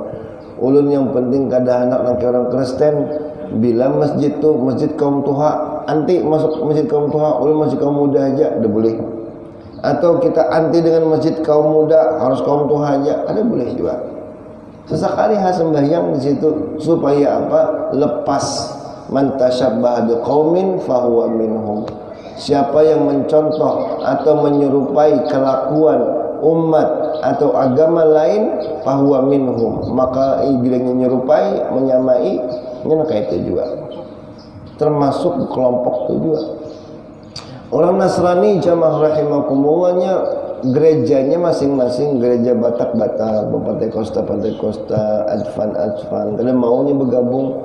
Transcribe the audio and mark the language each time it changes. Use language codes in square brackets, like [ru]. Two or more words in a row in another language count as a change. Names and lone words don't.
[bjn] Ulun yang penting kada anak laki orang Kristen. Bila masjid tu masjid kaum tua, anti masuk masjid kaum tua, ulun masjid kaum muda aja, ada boleh. Atau kita anti dengan masjid kaum muda, harus kaum tua aja, ada boleh juga. Sesekali sembahyang di situ supaya apa? [ar] Lepas من تشبه بقوم فهو منهم. [id] Siapa yang mencontoh atau menyerupai kelakuan umat atau agama lain, [ar] فهو منهم, [id] maka bila menyerupai, menyamai, nyana itu juga termasuk kelompok itu juga. Orang Nasrani [ar] جماعة رحمكم الله, [id] gerejanya masing-masing, gereja Batak-Batak, Pantekosta, Advan, karena maunya bergabung.